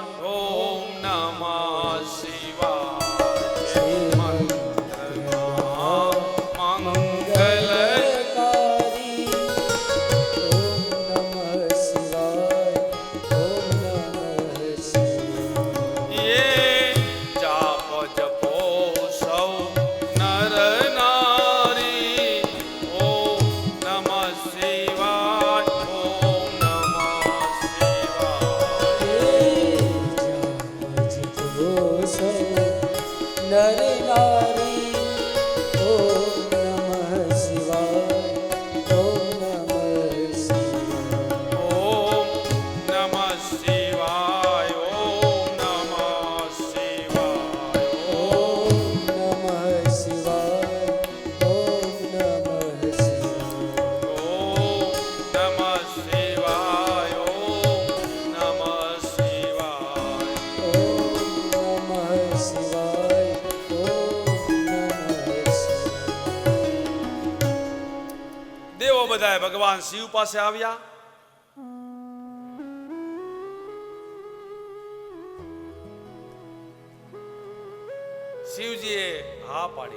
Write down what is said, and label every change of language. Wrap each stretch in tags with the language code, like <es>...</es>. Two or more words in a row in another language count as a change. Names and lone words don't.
<sa>ઓમ નમઃ શિવાય.</sa> <hi>मंत्र महा मंगलकारी.</hi> <sa>ઓમ નમઃ શિવાય. ઓમ નમઃ શિવાય.</sa> <hi>ये जाप जपो सौ नर नारी.</hi> <sa>ओम नमः शिवाय. ओम नमः शिवाय.</sa> <hi>नर नारी.</hi> <sa>ઓમ નમઃ શિવાય. ઓમ નમઃ શિવાય. ओम नमः शिवाय. ओम नमः शिवाय. ઓમ નમઃ શિવાય. ઓમ નમઃ શિવાય. ओम नमः शिवाय. ओम नमः शिवाय. ઓમ નમઃ શિવાય. ઓમ નમઃ શિવાય.</sa> <gu>દેવો બધાએ ભગવાન શિવ પાસે આવ્યા. શિવજીએ હા પાડી.</gu>